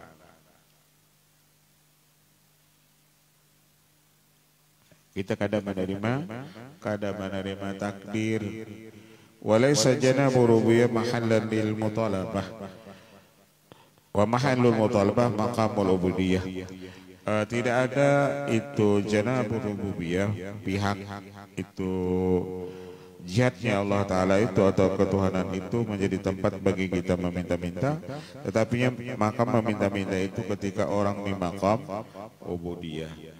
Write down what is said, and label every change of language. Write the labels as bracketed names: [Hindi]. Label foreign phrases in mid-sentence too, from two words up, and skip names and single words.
[Indonesian] Kita kadang menerima takdir. [Arabic] وليس جناب الربوبية محلا للمطالبة ومحل المطالبة مقام العبودية. [Indonesian] Tidak ada itu [Arabic] جناب الربوبية, [Indonesian] pihak itu jihadnya Allah Ta'ala itu atau ketuhanan itu menjadi tempat bagi kita meminta-minta, tetapi makam meminta-minta itu ketika orang di makam ubudiyah.